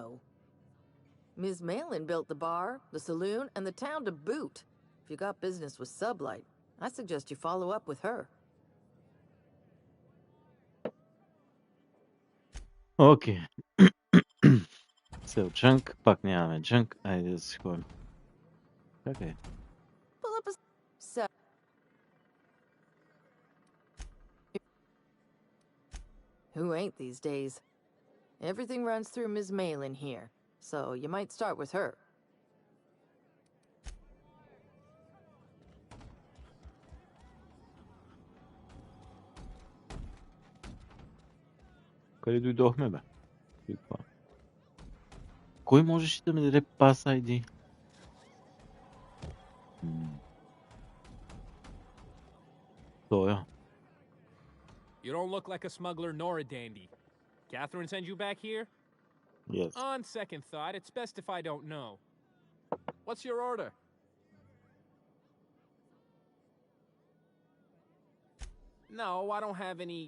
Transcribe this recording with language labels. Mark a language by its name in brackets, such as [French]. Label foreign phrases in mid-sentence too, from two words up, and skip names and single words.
[English] Ms. Malin built the bar, the saloon, and the town to boot. If you got business with Sublight, I suggest you follow up with her. [Bulgarian] Окей. [English] So, junk, [Bulgarian] пак нямаме junk. Айде да си ходим. Чакай. [English] Pull up a... So... Who ain't these days? Everything runs through Ms. Malin here, so you might start with her. [Bulgarian] Къде дойдохме, бе? Кой можеше да ми даде [English] pass ID? [Bulgarian] Тоя. [English] You don't look like a smuggler nor a dandy. Catherine send you back here? Yes. On second thought, it's best if I don't know. What's your order? No, I don't have any...